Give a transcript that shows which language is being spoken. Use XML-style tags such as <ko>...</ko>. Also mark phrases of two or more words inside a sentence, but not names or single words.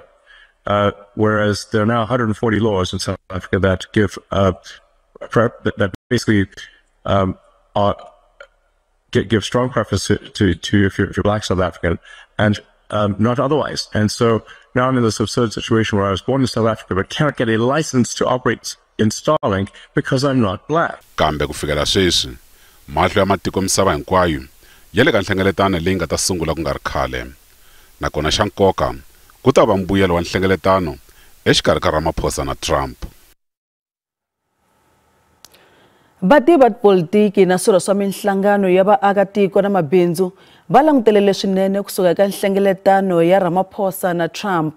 <en>Whereas there are now 140 laws in South Africa that give that basically give strong preference to if you're Black South African and not otherwise. And so now I'm in this absurd situation where I was born in South Africa but cannot get a license to operate in Starlink because I'm not Black.</en> <ts>Kambe ku fikela sweswi mahlo ya matiko misava hinkwayo ya le ka nhlengeletano leyi nga ta sungula ku nga ri khale, nakona xa nkoka ku ta va mbuyelo wa nhlengeletano exikarhi ka Ramaphosa na Trump. Vativi va politiki na swirho swa minhlangano ya vaakatiko na mabindzu va langutelele swinene kusuka eka nhlengeletano ya Ramaphosa na Trump.</ts>